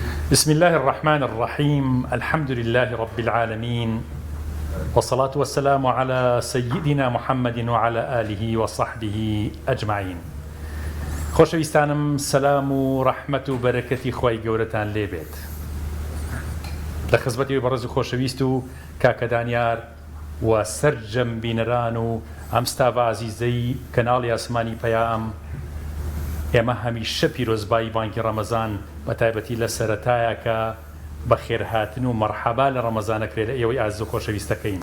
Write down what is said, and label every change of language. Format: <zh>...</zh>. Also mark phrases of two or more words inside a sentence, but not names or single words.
<ar>بسم الله الرحمن الرحيم. الحمد لله رب العالمين، والصلاة والسلام على سيدنا محمد وعلى آله وصحبه أجمعين.</ar> <ckb>خۆشەویستانم، سەلام و ڕەحمەت و بەرەکەتی خوای گەورەتان لێبێت. لە خزمەتی بەڕێز و خۆشەویست و کاکە دانیار و سەرجەم بینەران و ئەم ستاڤە عەزیزەی کەناڵی ئاسمانی پەیام، ئێمە هەمیشە پیرۆزبایی بانگی ڕەمەزان بە تایبەتی لە سەرەتایە کە بە خێرهاتن و مەرحەبا لە ڕەمەزانەکرێت لە ئێوەی ئازیز و خۆشەویستەکەین.</ckb>